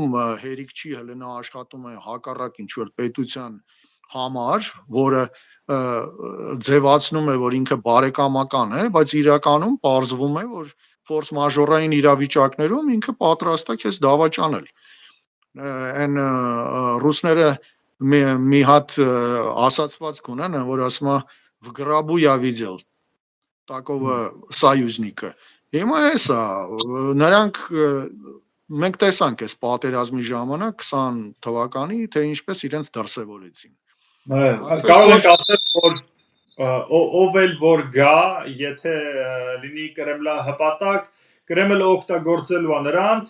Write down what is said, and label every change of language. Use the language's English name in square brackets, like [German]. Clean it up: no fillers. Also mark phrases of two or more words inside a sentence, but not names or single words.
[Armenian] հերիք չի հլնա աշխատում է հակառակ ինչ որ պետության համար, որը ձևացնում է, որ ինքը բարեկամական է, բայց իրականում պարզվում է, որ ֆորս մաժորային իրավիճակներում ինքը պատրաստ է քեզ դավաճանել։ Այն ռուսները մի հատ ասացվածք ունեն, որ ասում է [Russian] в гробу я видел такого союзника. [Armenian] Հիմա էսա նրանք մենք տեսանք այս պատերազմի ժամանակ 20 թվականի թե ինչպես իրենց դրսևորեցին։ Կարող ենք ասել, որ ով էլ որ գա, եթե լինի Կրեմլա հպատակ, Կրեմլը օգտագործելու է նրանց